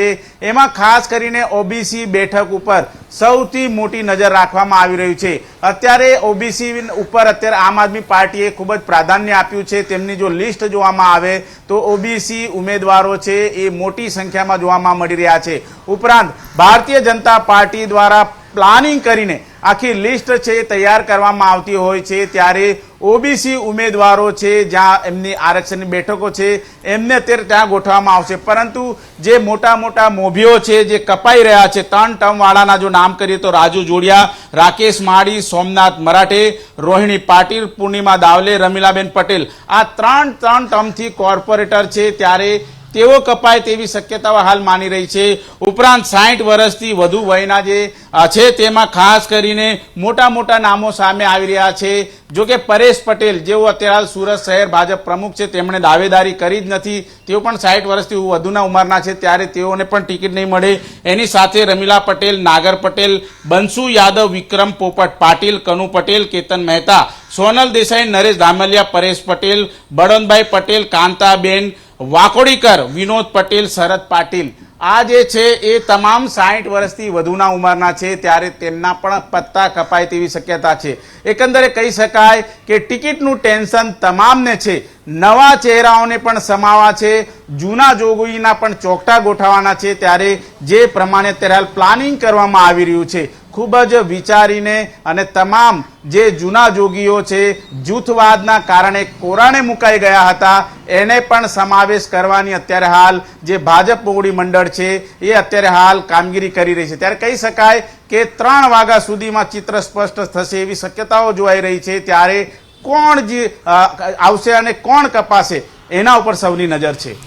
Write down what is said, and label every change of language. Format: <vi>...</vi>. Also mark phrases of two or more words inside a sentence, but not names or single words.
<gu>એમાં ખાસ કરીને ઓબીસી બેઠક ઉપર સૌથી મોટી નજર રાખવામાં આવી રહ્યું છે। અત્યારે ઓબીસી ઉપર અત્યારે આમ આદમી પાર્ટીએ ખૂબ જ પ્રાધાન્ય આપ્યું છે। તેમની જો લિસ્ટ જોવામાં આવે તો ઓબીસી ઉમેદવારો છે એ મોટી સંખ્યામાં જોવામાં મળી રહ્યા છે। ઉપરાંત ભારતીય જનતા પાર્ટી દ્વારા પ્લાનિંગ કરીને આખી લિસ્ટ છે તૈયાર કરવામાં આવતી હોય છે। ત્યારે ઓબીસી ઉમેદવારો છે જ્યાં એમની આરક્ષણની બેઠકો છે એમને અત્યારે ત્યાં ગોઠવામાં આવશે, પરંતુ જે મોટા મોભીઓ છે જે કપાઈ રહ્યા છે 3 ટર્મ વાળાના જો નામ કરીએ તો રાજૂ જોડિયા, રાકેશ માડી, સોમનાથ મરાઠે, રોહિણી પાટીલ, પૂર્ણિમા દાવલે, રમીલાબેન પટેલ આ 3 ટર્મથી કોર્પોરેટર છે ત્યારે તેઓ કપાય તેવી શક્યતાઓ હાલ માની રહી છે। ઉપરાંત 60 વર્ષથી વધુ વયના જે છે તેમાં ખાસ કરીને મોટા નામો સામે આવી રહ્યા છે। જો કે પરેશ પટેલ જેઓ અત્યારે સૂરત શહેર ભાજપ પ્રમુખ છે તેમણે દાવેદારી કરી જ નથી, તેઓ પણ 60 વર્ષથી વધુના उंमરના છે ત્યારે તેઓને પણ ટિકિટ નહીં મળે। એની સાથે રમીલા પટેલ, નાગર પટેલ, બંસુ યાદવ, વિક્રમ પોપટ પાટિલ, કનુ પટેલ, કેતન મહેતા, સોનલ દેસાઈ, નરેશ ધામલિયા, પરેશ પટેલ, બળવંતભાઈ પટેલ, કાંતાબેન વાકોડીકર, વિનોદ પટેલ, શરદ પાટિલ આ જે છે એ તમામ 60 વર્ષથી વધુના उंमરના છે ત્યારે તેમના પણ પત્તા કપાય તેવી શક્યતા છે। એકંદરે કહી શકાય કે ટિકિટનું ટેન્શન તમામને છે, નવા ચહેરાઓને પણ સમાવા છે, જૂના જોગીના પણ ચોકટા ગોઠવવાના છે। ત્યારે જે પ્રમાણે અત્યારે હાલ પ્લાનિંગ કરવામાં આવી રહ્યું છે ખૂબ જ વિચારીને અને તમામ જે જૂના જોગીઓ છે જૂથવાદના કારણે કોરાણે મુકાઈ ગયા હતા એને પણ સમાવેશ કરવાની અત્યારે હાલ જે ભાજપ મોવડી મંડળ છે એ અત્યારે હાલ કામગીરી કરી રહી છે। ત્યારે કહી શકાય કે 3 વાગ્યા સુધીમાં ચિત્ર સ્પષ્ટ થશે એવી શક્યતાઓ જોવાઈ રહી છે। ત્યારે કોણ જે આવશે અને કોણ કપાશે એના ઉપર સૌની નજર છે।</gu>